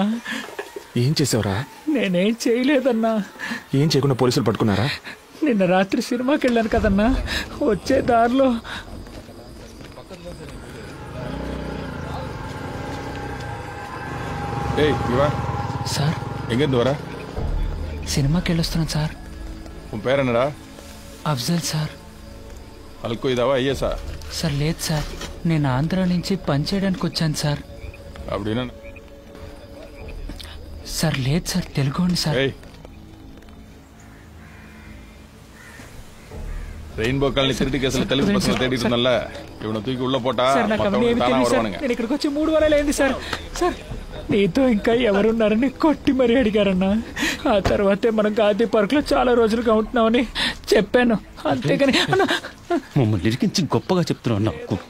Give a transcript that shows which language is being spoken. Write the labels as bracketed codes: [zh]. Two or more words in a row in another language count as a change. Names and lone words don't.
[te] ఏం చేసావురా? నేనేం చేయలేదన్నా. ఏం చేయకుండా పోలీసులు పట్టుకున్నారా? నిన్న రాత్రి సినిమాకి వెళ్ళాను కదన్నా, వచ్చే దారిలో సార్ [ta] எங்கிருந்து வர? [te] సినిమాకి వెళ్ళొస్తున్నాను సార్. [ta] உன் பேர் என்னடா? [te] అఫ్జల్ సార్. అల్కో ఇదావా అయ్యేసా? సార్ లేదు సార్, నేను ఆంధ్ర నుంచి పనిచేయడానికి వచ్చాను సార్. [ta] அப்படின்னா [te] సార్ లేదు సార్, తెలుగుండి సార్. [ta] ரெயின்போ காலனி திருட்டு கேஸ்ல தெலுங்கு பசங்க தேடிட்டு இருந்தல்ல, இவனை தூக்கி உள்ள போட்டா மத்தவங்க தானா வருவானுங்க. [te] నేను ఇక్కడికి వచ్చి 3 వారాలు అయింది సార్. సార్ నీతో ఇంకా ఎవరున్నారని కొట్టి మరీ అడిగారన్నా. ఆ తర్వాతే మనం గాంధీ పార్క్ లో చాలా రోజులుగా ఉంటున్నామని చెప్పాను, అంతేగాని మమ్మల్ని ఇరికించి గొప్పగా చెప్తున్నావు నాకు.